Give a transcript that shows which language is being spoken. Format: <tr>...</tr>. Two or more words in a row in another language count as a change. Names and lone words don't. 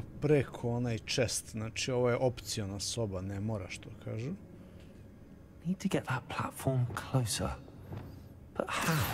<sr>preko onaj chest, znači ovo je opciona soba, ne mora što kažu.</sr> <en>Need to get that platform closer. But how?</en>